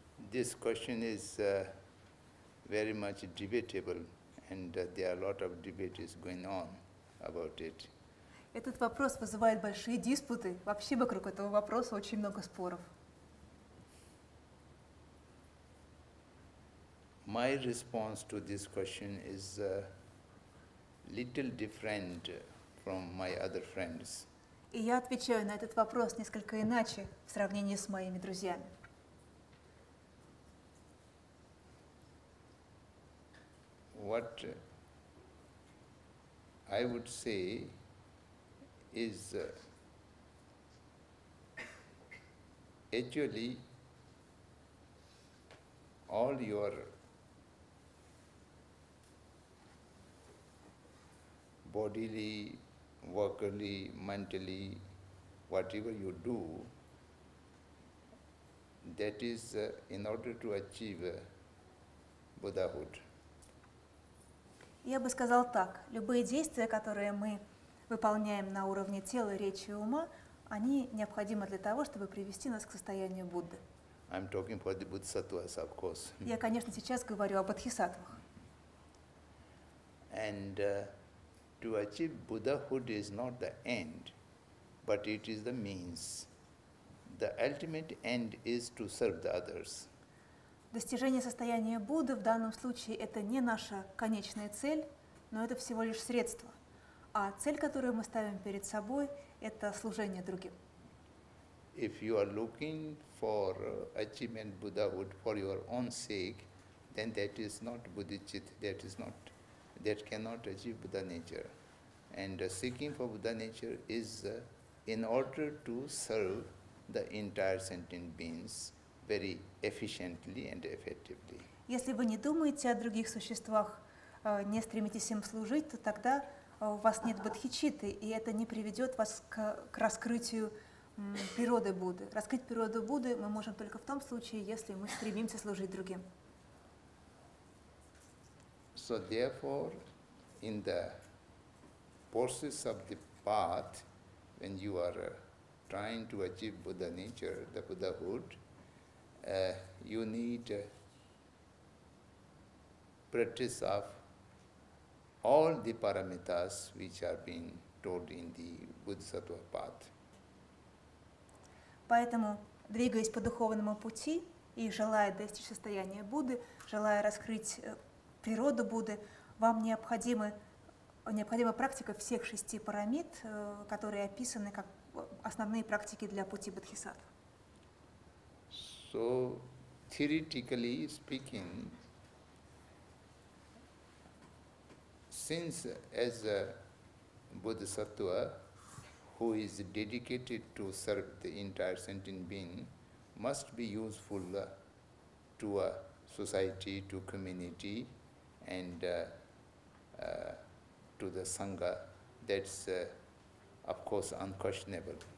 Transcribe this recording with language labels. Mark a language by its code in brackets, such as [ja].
[en] This question is very much debatable, and there are a lot of debate is going on about it. [ru] Этот вопрос вызывает большие диспуты. Вообще вокруг этого вопроса очень много споров. [en] My response to this question is little different from my other friends. [ru] И я отвечаю на этот вопрос несколько иначе в сравнении с моими друзьями. [en] What I would say is actually all your bodily, workily, mentally, whatever you do, that is in order to achieve Buddhahood. [ru] Я бы сказал так, любые действия, которые мы выполняем на уровне тела, речи и ума, они необходимы для того, чтобы привести нас к состоянию Будды. [en] I'm talking for the Bodhisattvas, of course. [ru] Я, конечно, сейчас говорю о бодхисаттвах. [en] And to achieve Buddhahood is not the end, but it is the means. The ultimate end is to serve the others. [ru] Достижение состояния Будды в данном случае это не наша конечная цель, но это всего лишь средство. А цель, которую мы ставим перед собой, это служение другим. [en] If you are looking for achievement Buddhahood for your own sake, then that is not bodhicitta, that cannot achieve Buddha nature. And seeking for Buddha nature is in order to serve the entire sentient beings very efficiently and effectively. [ru] Если вы не думаете о других существах, не стремитесь им служить, то тогда у вас нет бодхичитты, и это не приведет вас к раскрытию природы Будды. Раскрыть природу Будды мы можем только в том случае, если мы стремимся служить другим. [en] So therefore, in the process of the path, when you are trying to achieve Buddha nature, the Buddhahood, you need practice of all the paramitas which are being told in the Bodhisattva path. [ru] Поэтому, двигаясь по духовному пути и желая достичь состояния Будды, желая раскрыть природу Будды, вам необходима практика всех 6 парамид, которые описаны как основные практики для пути бодхисаттв. [en] So, theoretically speaking, since as a Bodhisattva who is dedicated to serve the entire sentient being must be useful to a society, to community, and to the Sangha, that's of course unquestionable.